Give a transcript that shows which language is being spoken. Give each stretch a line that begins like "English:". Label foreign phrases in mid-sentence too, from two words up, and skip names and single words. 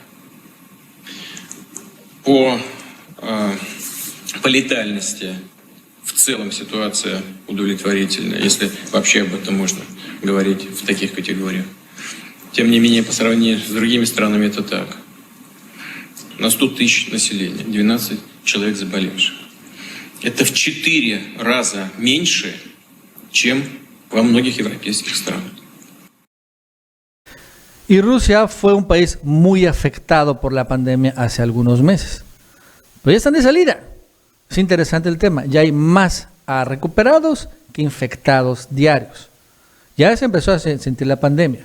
Russian: По летальности в целом ситуация удовлетворительная, если вообще об этом можно говорить в таких категориях. Тем не менее, по сравнению с другими странами это так. На 100 тысяч населения 12 человек заболевших. Это в 4 раза меньше, чем во многих европейских странах.
Spanish: Y Rusia fue un país muy afectado por la pandemia hace algunos meses. Pero ya están de salida. Es interesante el tema. Ya hay más recuperados que infectados diarios. Ya se empezó a sentir la pandemia.